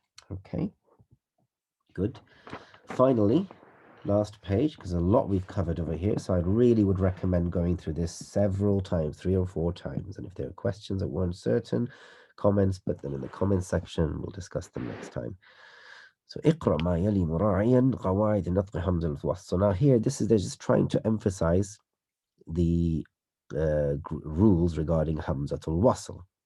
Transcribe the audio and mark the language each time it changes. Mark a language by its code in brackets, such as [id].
[en] Okay, good. Finally, last page, because a lot we've covered over here, so I really would recommend going through this several times, 3 or 4 times, and if there are questions that weren't certain, comments, put them in the comment section. We'll discuss them next time. So [ar] اقرأ ما يلي مراعيا قواعد نطق حمزة الوصل. [en] So now here, they're just trying to emphasize the rules regarding Hamzatul Wasl.